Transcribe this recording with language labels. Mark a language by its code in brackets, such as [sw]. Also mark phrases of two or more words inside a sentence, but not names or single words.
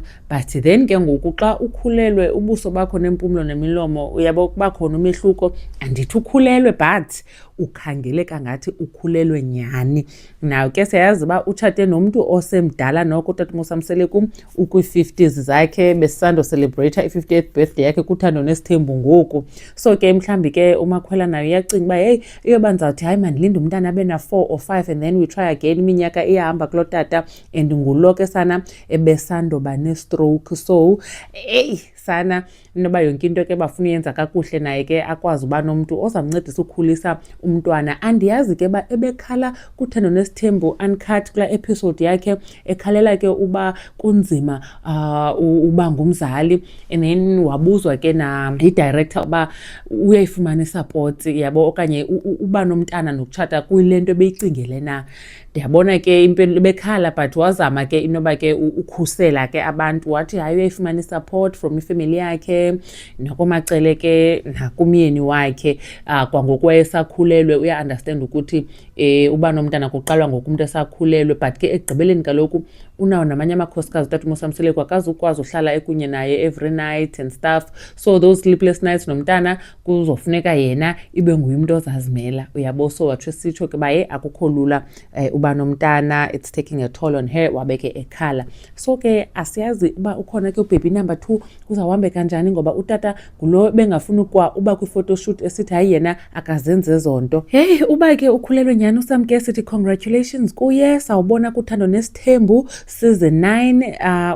[en] But then [xh] ke ngoku xa ukhulelwe ubuso bakho nempumlo nemilomo uyabo kuba khona umehluko. Andithi ukhulelwe, but ukhangeleka ngathi ukhulelwe nyhani. Nayo ke siyayazi uba utshate nomntu osemdala noko, uTata ukwi-50s zakhe, besisando celebrate i-50th birthday yakhe kuThando Nesithembu ngoku. So ke mhlawumbi ke uMakhwela nayo iyacinga uba heyi, iyoba ndizawuthi hayi mandilinde umntana abe na [en] 4 or 5 and then we try again. [xh] Iminyaka iyahamba kuloo tata, and ngulo ke sana ebesandoba ne-stroke. So sana inoba yonke into ke bafuna uyenza kakuhle, naye ke akwazi uba nomntu ozamncedisa ukhulisa umntwana. Andiyazi ke ba ebekhala kuThando Nesithembu Uncut kulaa episode yakhe, ekhalela ke uba kunzima uba ngumzali, [en] and then [xh] wabuzwa ke na i-director uba uyayifumana i-support, yabo, okanye uba nomntana nokutshata kuyile nto ebeyicingele na. Ndiyabona ke impendulo bekhala, but wazama ke inoba ke ukhusela ke abantu, wathi hayi uyayifumana i-support from ifemeli yakhe nakoMacele ke nakumyeni wakhe. Kwangoku wayesakhulelwe, uya-understand ukuthi uba nomntana kuqalwa ngoku umntu esakhulelwe, but ke ekugqibeleni kaloku unawo namanye amakhosikazi uTata akazi ukwazi uhlala ekunye naye [en] every night and stuff. So those sleepless nights [xh] nomntana kuzofuneka yena ibe nguye umntu ozazimela, uyabo. So watsho sitsho ke uba akukho lula uba nomntana, [en] it's taking a toll on her, [xh] wabeke ekhala. So ke asiyazi uba ukhona ke ubaby number 2 kuzawuhambe kanjani, ngoba utata ngulo bengafuni kwa uba kwi-photoshoot esithi hayi yena akazenze ezo nto. Heyi, uba ke ukhulelwe nyhani uSamke, sithi congratulations kuye. Sawubona kuThando Nesithembu season 9.